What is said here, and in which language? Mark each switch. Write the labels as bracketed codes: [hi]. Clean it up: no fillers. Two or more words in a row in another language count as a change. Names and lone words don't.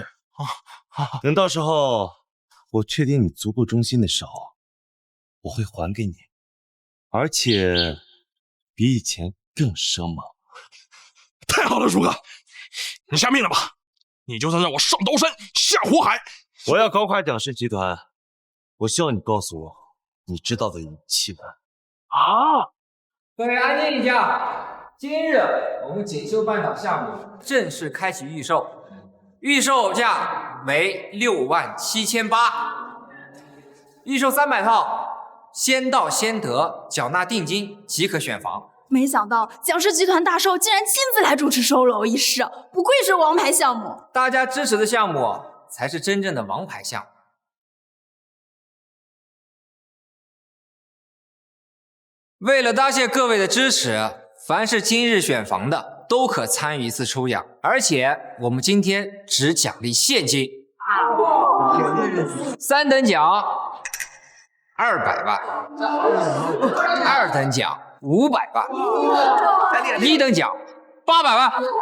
[zh] 等到時候我確定你足夠忠心的時候，我會還給你，而且比以前更生猛。太好了，叔哥，你下命了吧？你就算讓我上刀山下火海，我要搞垮蔣氏集團。我希望你告訴我你知道的一切。好，各位安靜一下。今日我們錦繡半島項目正式開啟預售，預售價為67800，預售300套，先到先得，繳納定金即可選房。沒想到蔣氏集團大壽竟然親自來主持收樓儀式，不愧是王牌項目。大家支持的項目才是真正的王牌項目。為了答謝各位的支持，凡是今日選房的， 都可参与一次抽奖，而且我们今天只奖勵现金，3等奖200万，2等奖500万，1等奖800万。